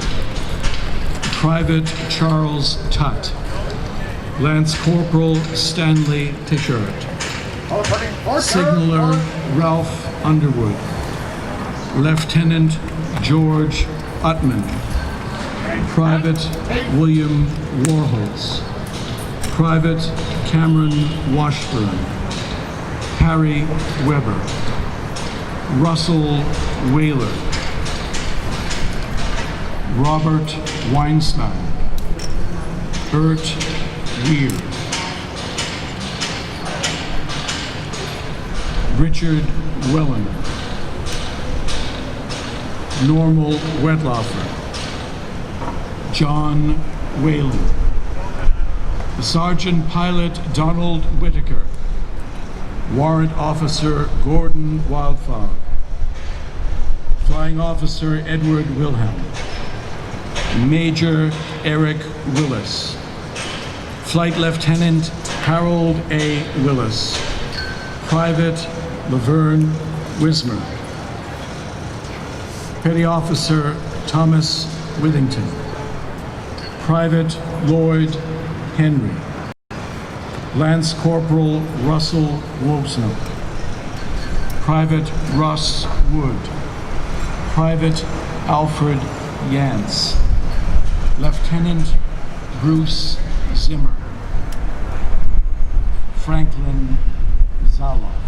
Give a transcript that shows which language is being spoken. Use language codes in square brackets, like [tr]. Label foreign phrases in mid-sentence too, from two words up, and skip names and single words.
[en] Private Charles Tutt, Lance Corporal Stanley Tichert, Signaler Ralph Underwood, Lieutenant George Uttman, Private William Warholz, Private Cameron Washburn, Harry Weber, Russell Whaler, Robert Weinstein, Bert Weir, Richard Wellen, Normal Wedloffer, John Whalen, Sergeant Pilot Donald Whitaker, Warrant Officer Gordon Wildflower, Flying Officer Edward Wilhelm, Major Eric Willis, Flight Lieutenant Harold A. Willis, Private Laverne Wismer, Petty Officer Thomas Withington, Private Lloyd Henry, Lance Corporal Russell Wobsnow, Private Russ Wood, Private Alfred Yance, Lieutenant Bruce Zimmer, Franklin Zaloff.